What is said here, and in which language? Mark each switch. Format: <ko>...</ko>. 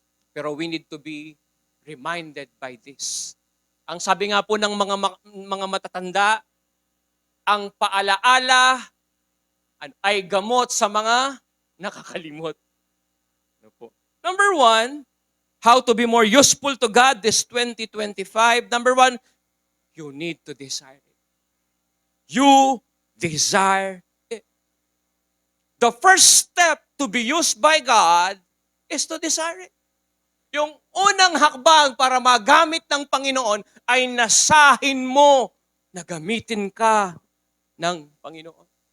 <en>Pero we need to be reminded by this.</en> <tl>Ang sabi nga po ng mga matatanda, ang paalaala ay gamot sa mga nakakalimot. Ano po?</tl> <en>Number 1, how to be more useful to God this 2025. Number 1, you need to desire it. You desire it. The first step to be used by God is to desire it.</en> <tl>Yung unang hakbang para magamit ng Panginoon ay nasahin mo na gamitin ka ng Panginoon.</tl>